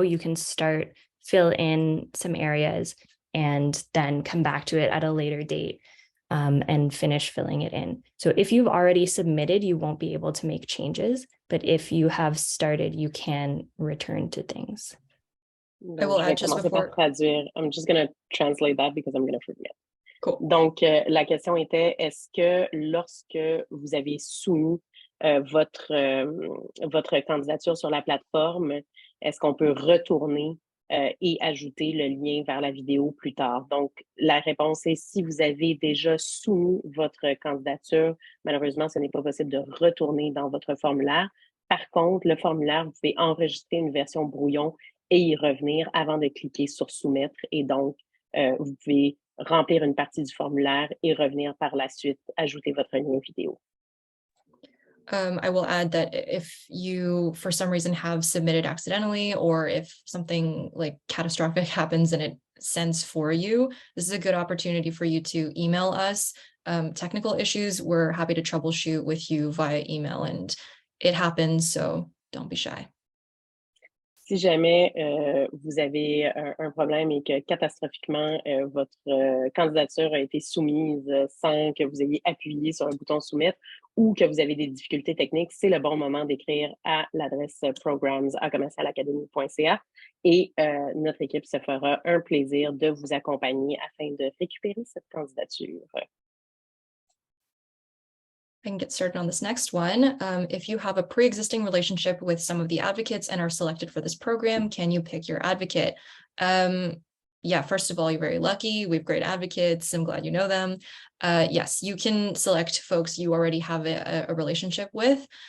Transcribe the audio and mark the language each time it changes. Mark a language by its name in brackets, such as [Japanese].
[English] You can start, fill in some areas, and then come back to it at a later date and finish filling it in. So if you've already submitted, you won't be able to make changes, but if you have started, you can return to things. I will add just [French] commencer par [English] before. [French] traduire. [English] I'm just going to translate that because I'm going to forget. Cool. [French] Donc, la question était, est-ce que lorsque vous avez soumis votre candidature sur la plateforme, est-ce qu'on peut retourner et ajouter le lien vers la vidéo plus tard? Donc, la réponse est si vous avez déjà soumis votre candidature, malheureusement, ce n'est pas possible de retourner dans votre formulaire. Par contre, le formulaire, vous pouvez enregistrer une version brouillon et y revenir avant de cliquer sur soumettre. Et donc, vous pouvez remplir une partie du formulaire et revenir par la suite, ajouter votre lien vidéo. [English] I will add that if you, for some reason, have submitted accidentally, or if something like catastrophic happens and it sends for you, this is a good opportunity for you to email us technical issues. We're happy to troubleshoot with you via email, and it happens, so don't be shy. [French] Si jamais vous avez un problème et que catastrophiquement votre candidature a été soumise sans que vous ayez appuyé sur le bouton soumettre ou que vous avez des difficultés techniques, c'est le bon moment d'écrire à l'adresse programs@academy.ca et notre équipe se fera un plaisir de vous accompagner afin de récupérer cette candidature. [English] I can get started on this next one. If you have a pre-existing relationship with some of the advocates and are selected for this program, can you pick your advocate? Yeah, first of all, you're very lucky. We have great advocates. I'm glad you know them. Yes, you can select folks you already have a relationship with.